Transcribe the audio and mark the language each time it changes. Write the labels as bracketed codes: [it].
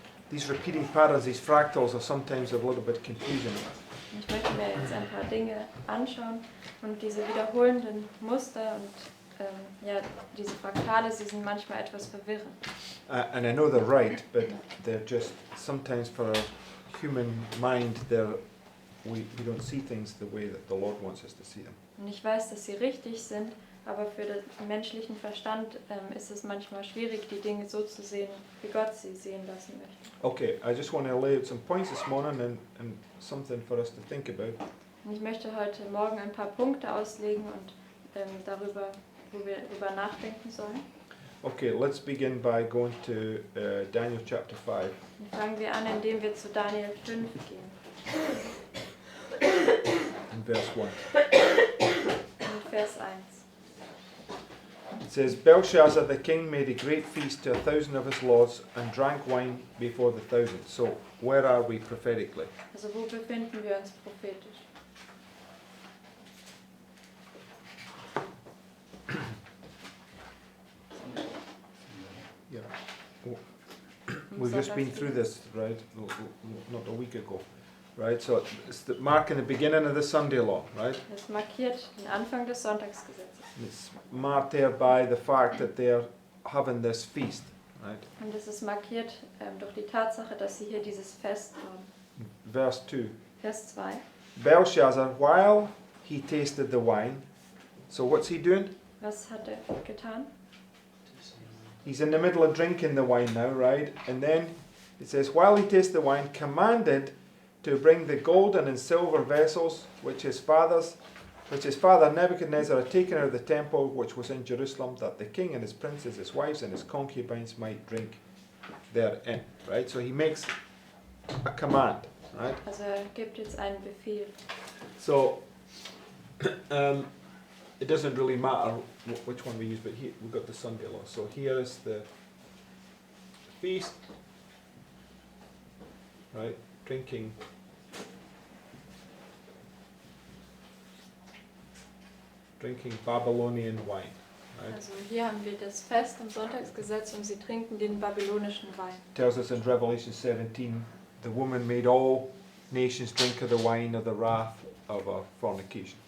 [en] These repeating patterns, these fractals, are sometimes a little bit confusing. [de] Ich möchte mir jetzt ein paar Dinge anschauen und diese wiederholenden Muster und diese Fraktale, sie sind manchmal etwas verwirrend. [en] And I know they're right, but they're just sometimes for our human mind, we don't see things the way that the Lord wants us to see them. [de] Und ich weiß, dass sie richtig sind, aber für den menschlichen Verstand ist es manchmal schwierig, die Dinge so zu sehen, wie Gott sie sehen lassen möchte. [en] Okay, I just want to lay out some points this morning and something for us to think about. [de] Und ich möchte heute Morgen ein paar Punkte auslegen und darüber, wo wir darüber nachdenken sollen. [en] Okay, let's begin by going to Daniel chapter 5. [de] Und fangen wir an, indem wir zu Daniel 5 gehen. [en] In verse 1. [de] In Vers 1. [en] It says, Belshazzar the king made a great feast to 1,000 of his lords and drank wine before the 1,000. So, where are we prophetically? [de] Also wo befinden wir uns prophetisch? [en] Yeah. We've just been through this, right? Not a week ago. Right, so it's marking the beginning of the Sunday law, right? [de] Es markiert den Anfang des Sonntagsgesetzes. [en] It's marked there by the fact that they're having this feast, right? [de] Und es ist markiert durch die Tatsache, dass sie hier dieses Fest haben. [en] Verse 2. [de] Vers 2. [en] Belshazzar, while he tasted the wine, so what's he doing? [de] Was hat er getan? [en] He's in the middle of drinking the wine now, right? And then it says, while he tasted the wine, commanded to bring the golden and silver vessels which his father Nebuchadnezzar had taken out of the temple which was in Jerusalem, that the king and his princes, his wives and his concubines might drink therein. Right? So he makes a command. Right? [de] Also gibt jetzt einen Befehl. [en] So it doesn't really matter which one we use, but here we've got the Sunday law. So here is the feast, right? Drinking Babylonian wine. Right? [de] Also hier haben wir das Fest im Sonntagsgesetz und sie trinken den babylonischen Wein. [en] Tells us in Revelation 17, the woman made all nations drink of the wine of the wrath of her fornication.